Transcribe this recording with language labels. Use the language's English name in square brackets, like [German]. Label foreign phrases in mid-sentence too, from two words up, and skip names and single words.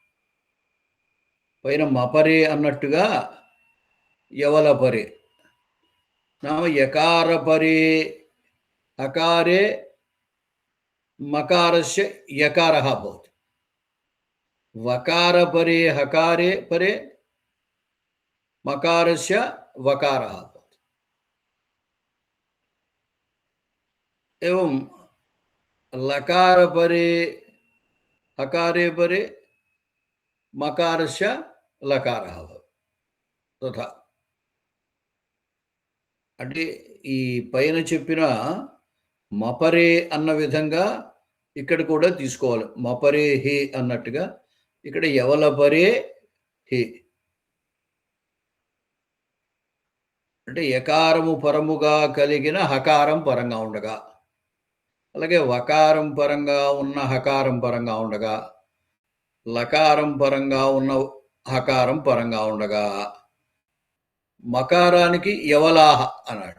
[Sanskrit] పైన మపరే అన్నట్టుగా యవల పరే నామ యకార పరే హకారే మకారస్య యకారః భవతి. వకార పరే హకారే పరే మకారస్య వకారः भवति। एवं लकार परे हकारे परे मकारस्य लकारः भवति। [Telugu] तथा అంటే ఈ పైన చెప్పిన మపరే అన్న విధంగా ఇక్కడ కూడా తీసుకోవాలి. [Sanskrit] మపరే హే [Telugu] అన్నట్టుగా ఇక్కడ [Sanskrit] యవల పరే హే [Telugu] అంటే యకారము పరముగా కలిగిన హకారం పరంగా ఉండగా, అలాగే వకారం పరంగా ఉన్న హకారం పరంగా ఉండగా, లకారం పరంగా ఉన్న హకారం పరంగా ఉండగా, మకారానికి యవలాహ అన్నాడు.